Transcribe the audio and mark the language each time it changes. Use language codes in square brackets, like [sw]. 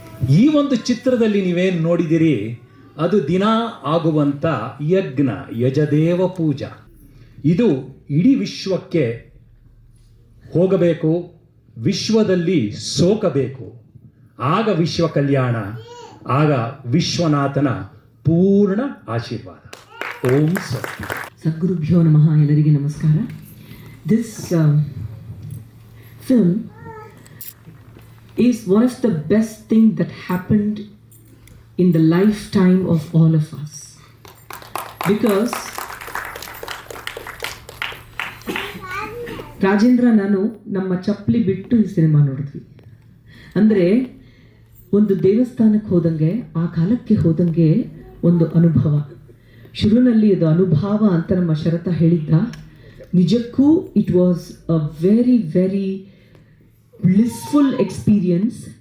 [kn] ಈ ಒಂದು ಚಿತ್ರದಲ್ಲಿ ನೀವೇನು ನೋಡಿದಿರಿ ಅದು ದಿನ ಆಗುವಂಥ ಯಜ್ಞ, ಯಜದೇವ ಪೂಜಾ. ಇದು ಇಡೀ ವಿಶ್ವಕ್ಕೆ ಹೋಗಬೇಕು, ವಿಶ್ವದಲ್ಲಿ ಸೋಕಬೇಕು. ಆಗ ವಿಶ್ವ ಕಲ್ಯಾಣ, ಆಗ ವಿಶ್ವನಾಥನ ಪೂರ್ಣ ಆಶೀರ್ವಾದ. ಓಂ ಸತ್ಯ. ಸದ್ಗುರುಭ್ಯೋ ನಮಃ. ಎಲ್ಲರಿಗೆ ನಮಸ್ಕಾರ. [en] This film is one of the best things that happened in the lifetime of all of us, because [kn] Rajendra ನಾನು ನಮ್ಮ ಚಪ್ಪಲಿ ಬಿಟ್ಟು ಈ ಸಿನಿಮಾ ನೋಡಿದ್ವಿ. ಅಂದರೆ ಒಂದು ದೇವಸ್ಥಾನಕ್ಕೆ ಹೋದಂಗೆ, ಆ ಕಾಲಕ್ಕೆ ಹೋದಂಗೆ ಒಂದು ಅನುಭವ. ಶುರುವಿನಲ್ಲಿ ಇದು ಅನುಭವ ಅಂತ ನಮ್ಮ ಶರತ ಹೇಳಿದ್ದ. ನಿಜಕ್ಕೂ [en] It was a very very blissful experience.